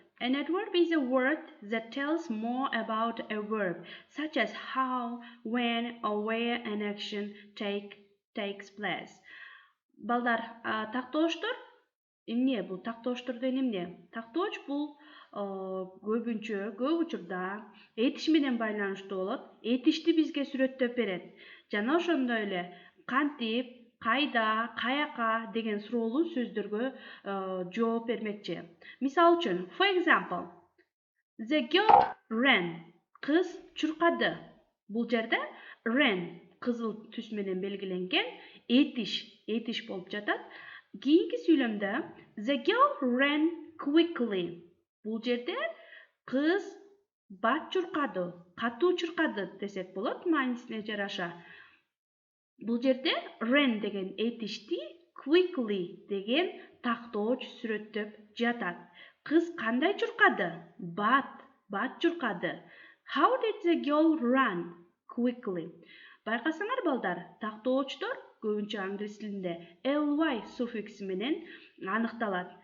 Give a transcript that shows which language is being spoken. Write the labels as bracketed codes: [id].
[en] An adverb is a word that tells more about a verb, such as how, when, or where an action takes place. [ky] Балдар, тактооштор эмне бул? Тактооштор деген эмне? Тактооч бул көбүнчө, көп учурда этиш менен байланыштуу болот. Этишти бизге сүрөттөп берет. Жана ошондой эле кантип, кайда, каяка деген суроолуу сөздөргө жооп бермекчи. Мисалы үчүн, [en] for example, the girl ran. [ky] Кыз чуркады. Бул жерде ran кызыл түс менен белгиленген, этиш болуп жатат. Кийинки сүйлөмдө [en] the girl ran quickly. [ky] Бул жерде кыз бат чуркады, катуу чуркады десек болот маанисине жараша. Бул жерде ran деген этишти quickly деген тактооч сүрөттөп жатат. Кыз кандай чуркады? Бат чуркады. [en] How did the girl run quickly? [ky] Байкасаңар балдар, тактоочтор көбүнчө англис тилинде ly суффикси менен аныкталат.